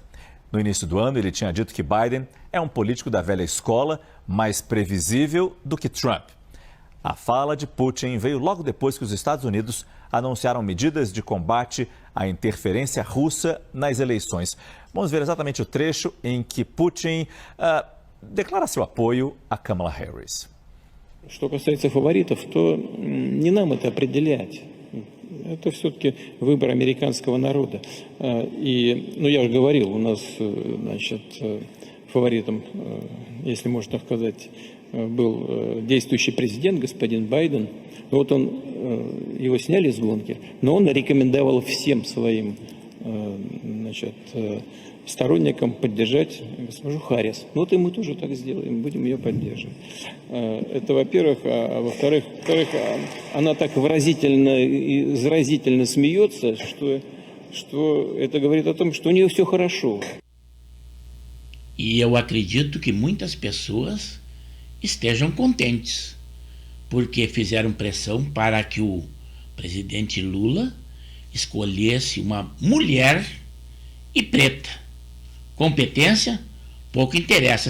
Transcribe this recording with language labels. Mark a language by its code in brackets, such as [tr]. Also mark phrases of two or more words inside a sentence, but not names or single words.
[pt] No início do ano, ele tinha dito que Biden é um político da velha escola, mais previsível do que Trump. A fala de Putin veio logo depois que os Estados Unidos anunciaram medidas de combate à interferência russa nas eleições. Vamos ver exatamente o trecho em que Putin declara seu apoio a Kamala Harris. [ru] Что касается фаворитов, то не нам это определять. Это все-таки выбор американского народа. Я уже говорил, у нас, фаворитом, если можно так сказать, был действующий президент, господин Байден. Вот его сняли с гонки, но он рекомендовал всем своим значит, сторонникам поддержать госпожу Харрис. Ну вот и мы тоже так сделаем, будем ее поддерживать. Это во-первых. А во-вторых, она так выразительно и заразительно смеется, что это говорит о том, что у нее все хорошо. [pt] E eu acredito que muitas pessoas estejam contentes, porque fizeram pressão para que o presidente Lula escolhesse uma mulher e preta. Competência, pouco interessa.